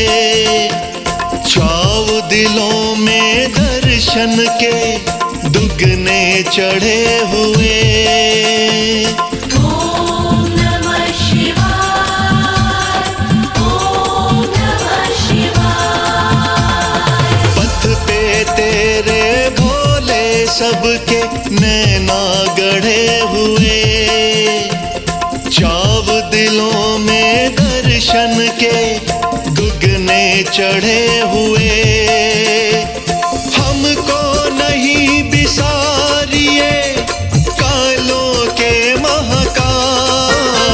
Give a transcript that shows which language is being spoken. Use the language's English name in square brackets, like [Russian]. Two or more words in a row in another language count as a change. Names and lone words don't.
[Hindi] चाव दिलों में दर्शन के दुगने चढ़े हुए। [Sanskrit] ओम नमः शिवाय। ओम नमः शिवाय। [Hindi] पथ पे तेरे भोले सबके नैना गढ़े हुए। चाव दिलों में दर्शन के दुगने चढ़े हुए। हमको नहीं बिसारिए कालों के महाकाल।